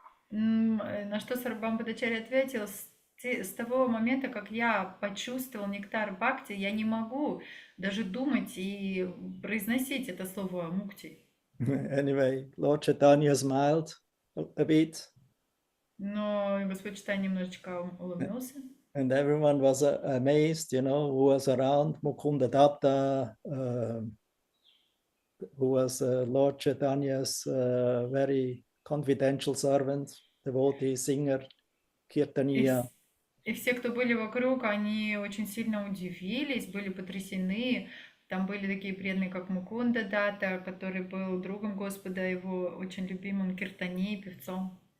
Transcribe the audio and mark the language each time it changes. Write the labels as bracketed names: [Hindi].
[Russian] На что Сарвабхаума Бхаттачарья ответил, с того момента, как я почувствовал нектар бхакти, я не могу даже думать и произносить это слово мукти. [English] Anyway, Lord Chaitanya smiled a bit. [Russian] Но Господь Чайтанья немножечко улыбнулся. [English] And everyone was amazed, who was around. Mukunda Datta, who was Lord Chaitanya's very confidential servant, devotee, singer, kirtaniya. [Russian] И все, кто были вокруг, они очень сильно удивились, были потрясены. Там были такие преданные, как Мукунда Датта, который был другом Господа, его очень любимым киртани, певцом.